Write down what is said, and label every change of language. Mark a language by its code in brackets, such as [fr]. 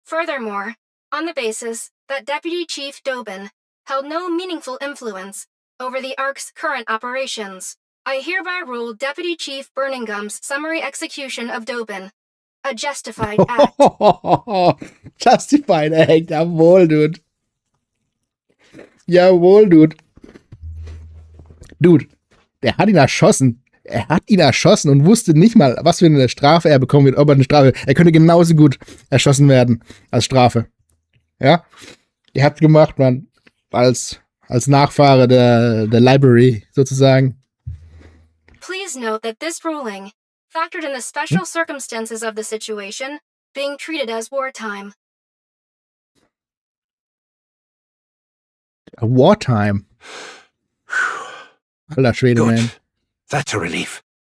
[en] Furthermore, on the basis that Deputy Chief Dobin held no meaningful influence over the ARC's current operations, I hereby rule Deputy Chief Birmingham's summary execution of Dobin a justified act. Justified act, jawohl, dude. [de] Jawohl, dude. Dude, der hat ihn erschossen. Er hat ihn erschossen und wusste nicht mal, was für eine Strafe er bekommen wird. Ob er eine Strafe. Er könnte genauso gut erschossen werden als Strafe. Ja? Er hat's gemacht, man. Als Nachfahre der Library, sozusagen. [en] Please note that this ruling factored in the special circumstances of the situation being treated as wartime. A wartime. [de] Alter Schwede, [en] Good. [de] man. [en] That's a relief.